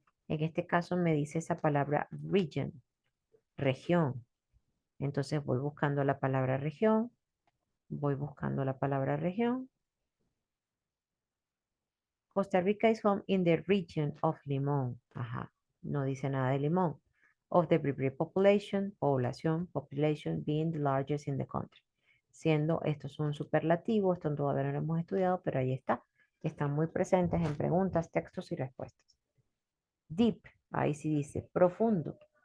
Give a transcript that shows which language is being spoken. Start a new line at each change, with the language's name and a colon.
Spanish: En este caso me dice esa palabra region, región. Entonces voy buscando la palabra región, voy buscando la palabra región.
English: Costa Rica is home in the region of Limón.
Spanish: Ajá, no dice nada de Limón.
English: Of the Bribri population, población, population being the largest in the country.
Spanish: Siendo esto es un superlativo, esto todavía no lo hemos estudiado, pero ahí está. Están muy presentes en preguntas, textos y respuestas. Deep, ahí sí dice profundo.